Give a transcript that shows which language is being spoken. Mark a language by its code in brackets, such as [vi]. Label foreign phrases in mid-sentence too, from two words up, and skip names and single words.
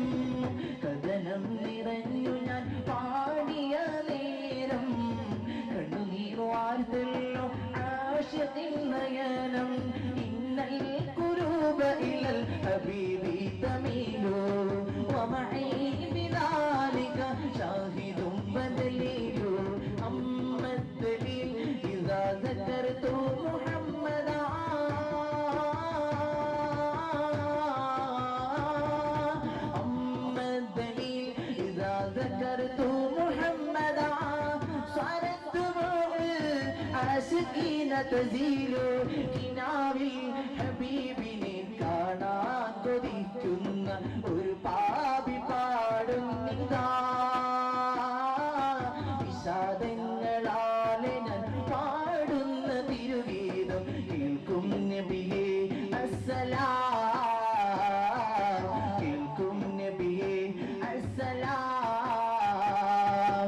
[ml] കഥനം നിറഞ്ഞു ഞാൻ പാടിയ നേരം കണ്ണുനീർ വാർത്തല്ലോ ആശിഖിൻ നയനം. [ar] إن القلوب إلى الحبيب تميل ومعي بذلك شاهد ودليل. أما الدليل إذا ذكرت محمدا ذكرت محمدا صارت دموع العاشقين تزيل. [ml] കിനാവിൽ ഹബീബിനെ കാണാൻ കൊതിക്കുന്ന ഒരു പാപി പാടും ഇതാ. വിഷാദങ്ങളാലെ ഞാൻ പാടുന്ന തിരുഗീതം കേൾക്കും നബിയേ അസ്സലാം, കേൾക്കും നബിയേ അസ്സലാം.